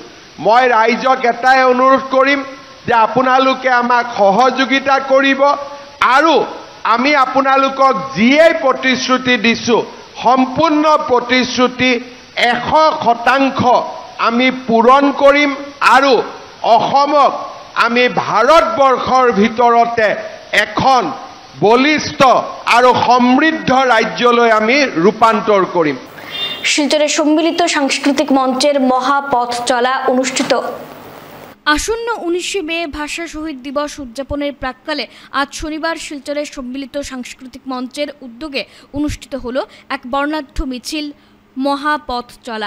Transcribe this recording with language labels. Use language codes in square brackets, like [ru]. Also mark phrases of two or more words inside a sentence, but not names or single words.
[as] মই ৰাইজক এটাই অনুৰোধ কৰিম যে আপোনালোকে আমাক সহযোগিতা কৰিব আৰু আমি আপোনালোকক যিয়েই প্ৰতিশ্ৰুতি দিছোঁ, সম্পূৰ্ণ প্ৰতিশ্ৰুতি 100% আমি পূৰণ কৰিম আৰু অসমক আমি ভাৰতবৰ্ষৰ ভিতৰতে এখন বলিষ্ঠ আৰু সমৃদ্ধ ৰাজ্যলৈ আমি ৰূপান্তৰ কৰিম। [bn] শিলচরে সম্মিলিত সাংস্কৃতিক মঞ্চের মহাপথ চলা অনুষ্ঠিত। আসন্ন 19 মে ভাষা শহীদ দিবস উদযাপনের প্রাক্কালে আজ শনিবার শিলচরে সম্মিলিত সাংস্কৃতিক মঞ্চের উদ্যোগে অনুষ্ঠিত হলো এক বর্ণাঢ্য মিছিল, মহাপথ চলা।